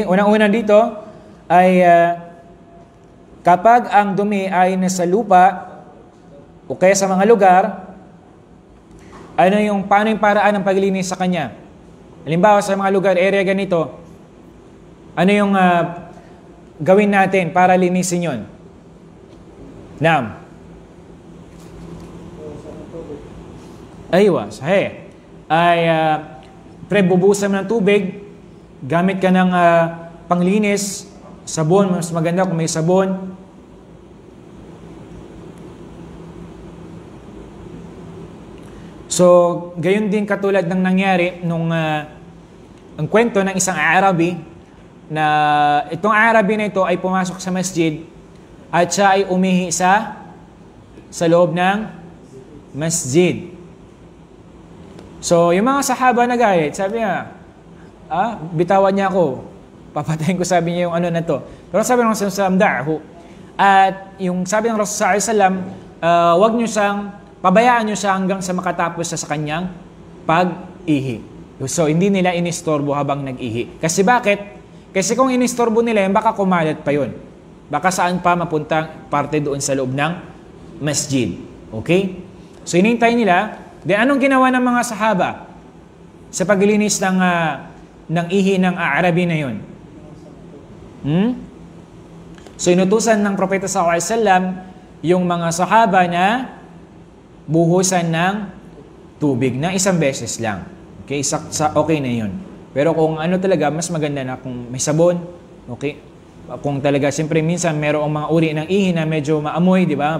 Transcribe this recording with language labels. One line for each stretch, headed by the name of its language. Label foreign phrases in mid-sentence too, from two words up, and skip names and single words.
Filipino: Unang-una dito ay kapag ang dumi ay nasa lupa o kaya sa mga lugar, paano yung paraan ng paglilinis sa kanya? Halimbawa, sa mga lugar, area ganito, ano yung gawin natin para linisin yun?
Arabic: نعم. أيوة، صحيح.
Filipino: Bubusan mo ng tubig, gamit ka ng panglinis, sabon, mas maganda kung may sabon. So, gayon din katulad ng nangyari nung ang kwento ng isang Arabi na itong Arabi na ito ay pumasok sa masjid at siya ay umihi sa loob ng masjid. So, yung mga sahaba nagayat, sabi niya, bitawan niya ako. Papatayin ko, sabi niya yung ano na to. Pero sabi ng Rasul
Arabic: صلى الله عليه وسلم,
Filipino: at yung sabi ng Rasul
Arabic: صلى الله عليه وسلم,
Filipino: wag niyo siyang, pabayaan niyo siya hanggang sa makatapos sa kanyang pag-ihi. So, hindi nila inistorbo habang nag-ihi. Kasi bakit? Kasi kung inistorbo nila yan, baka kumalat pa yun. Baka saan pa mapunta parte doon sa loob ng masjid. Okay? So, inintay nila. Then, anong ginawa ng mga sahaba sa paglilinis ng ihi ng Arabi na yun? So inutusan ng propeta
Arabic: صلى الله عليه وسلم
Filipino: yung mga sahaba na buhusan ng tubig na isang beses lang. Okay, okay na yun. Pero kung ano talaga, mas maganda na kung may sabon, okay? Kung talaga, siyempre minsan merong mga uri ng ihi na medyo maamoy, di ba?